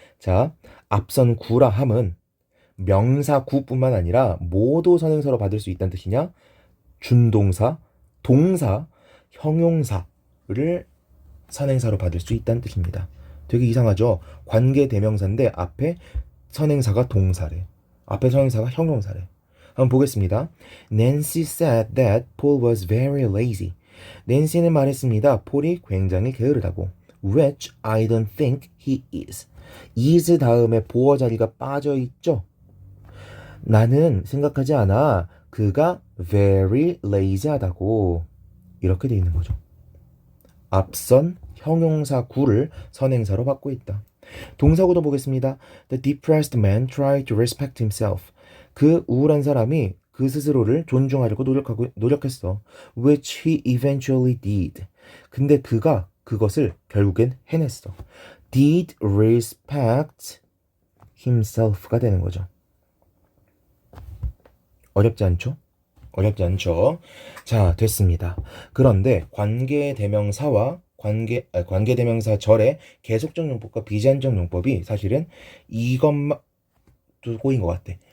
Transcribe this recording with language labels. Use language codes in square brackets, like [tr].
[ko] 자, 앞선 구라 함은 명사 구뿐만 아니라 모두 선행사로 받을 수 있다는 뜻이냐? 준동사, 동사, 형용사를 선행사로 받을 수 있다는 뜻입니다. 되게 이상하죠? 관계대명사인데 앞에 선행사가 동사래. 앞에 선행사가 형용사래. 한번 보겠습니다. [en] Nancy said that Paul was very lazy. [ko] 낸시는 말했습니다. 폴이 굉장히 게으르다고. [en] Which I don't think he is. [ko] is 다음에 보어 자리가 빠져 있죠? 나는 생각하지 않아. 그가 very lazy하다고. 이렇게 돼 있는 거죠. 앞선 형용사 구를 선행사로 받고 있다. 동사구도 보겠습니다. [en] The depressed man tried to respect himself. [ko] 그 우울한 사람이 그 스스로를 존중하려고 노력했어. [en] Which he eventually did. [ko] 근데 그가 그것을 결국엔 해냈어. [en] Did respect himself [ko] 가 되는 거죠. 어렵지 않죠? 어렵지 않죠? 자, 됐습니다. 그런데 관계대명사와 관계대명사 절의 계속적 용법과 비제한적 용법이 사실은 이것만 꼬인 것 같아.